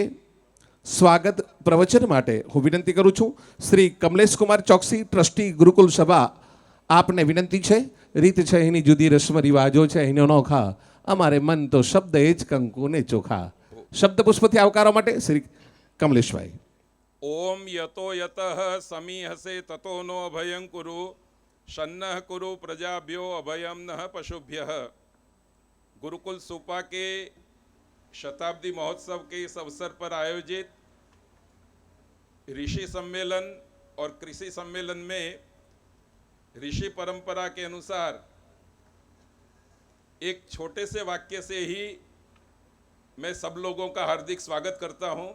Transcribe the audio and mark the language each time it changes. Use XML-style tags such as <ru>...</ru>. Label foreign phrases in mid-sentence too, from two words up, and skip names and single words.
<gu>સ્વાગત પ્રવચન માટે હું વિનંતી કરું છું શ્રી કમલેશકુમાર ચોકસી ટ્રસ્ટી ગુરુકુલ સભા આપને વિનંતી છે. રીત છે એની જુદી રસ્મ રિવાજો છે એનો નોખા અમારે મન તો શબ્દ એ જ કંકુ ને ચોખા. શબ્દ પુષ્પથી આવકારવા માટે શ્રી કમલેશભાઈ.</gu> <sa>ઓમ યતો યતઃ સમીહસે તતો નો અભયં કુરુ शन्नः कुरु प्रजाभ्यो अभयम नः पशुभ्यः।</sa> <hi>गुरुकुल सुपा के शताब्दी महोत्सव के इस अवसर पर आयोजित ऋषि सम्मेलन और कृषि सम्मेलन में ऋषि परंपरा के अनुसार एक छोटे से वाक्य से ही मैं सब लोगों का हार्दिक स्वागत करता हूं।</hi>